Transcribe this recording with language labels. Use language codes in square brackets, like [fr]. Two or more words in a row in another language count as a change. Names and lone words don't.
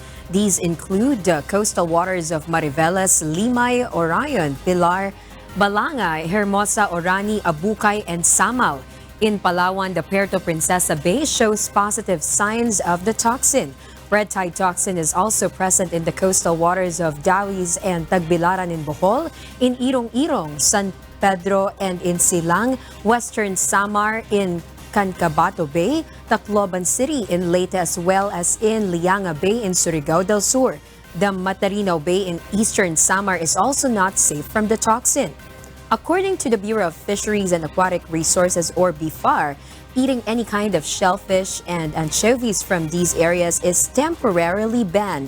[en] These include the coastal waters of Mariveles, Limay, Orion, Pilar, Balangay, Hermosa, Orani, Abukay, and Samal. In Palawan, the Puerto Princesa Bay shows positive signs of the toxin. Red tide toxin is also present in the coastal waters of Dawiz and Tagbilaran in Bohol, in Irong-Irong, San Pedro, and in Silang, Western Samar, in Cancabato Bay, Tacloban City in Leyte, as well as in Lianga Bay in Surigao del Sur. The Matarino Bay in eastern Samar is also not safe from the toxin. According to the Bureau of Fisheries and Aquatic Resources, or BFAR, eating any kind of shellfish and anchovies from these areas is temporarily banned.